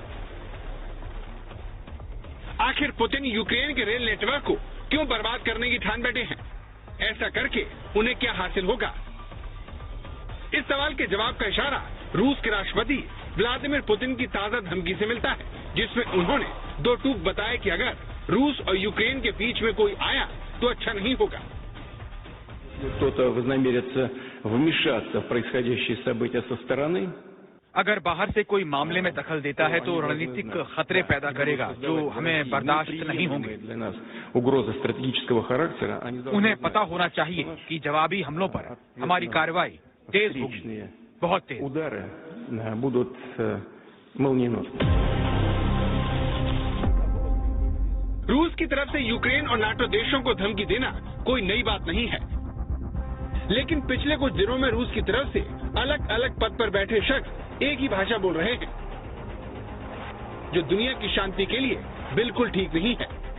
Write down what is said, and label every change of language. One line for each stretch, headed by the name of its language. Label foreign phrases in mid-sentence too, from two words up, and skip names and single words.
Hindi: आखिर पुतिन यूक्रेन के रेल नेटवर्क को क्यों बर्बाद करने की ठान बैठे हैं। ऐसा करके उन्हें क्या हासिल होगा। इस सवाल के जवाब का इशारा रूस के राष्ट्रपति व्लादिमीर पुतिन की ताजा धमकी से मिलता है, जिसमें उन्होंने दो टूक बताया कि अगर रूस और यूक्रेन के बीच में कोई आया तो अच्छा नहीं होगा।
Russian: Кто-то вознамерится вмешаться в происходящие события со стороны.
Hindi: अगर बाहर से कोई मामले में दखल देता है तो रणनीतिक खतरे पैदा करेगा जो हमें बर्दाश्त नहीं होंगे।
Russian: Угрозы стратегического характера,
Hindi: उन्हें पता होना चाहिए कि जवाबी हमलों पर हमारी कार्रवाई तेज होगी, बहुत तेज।
Russian: удары будут молниеносны.
Hindi: रूस की तरफ से यूक्रेन और नाटो देशों को धमकी देना कोई नई बात नहीं है, लेकिन पिछले कुछ दिनों में रूस की तरफ से अलग अलग पद पर बैठे शख्स एक ही भाषा बोल रहे हैं, जो दुनिया की शांति के लिए बिल्कुल ठीक नहीं है।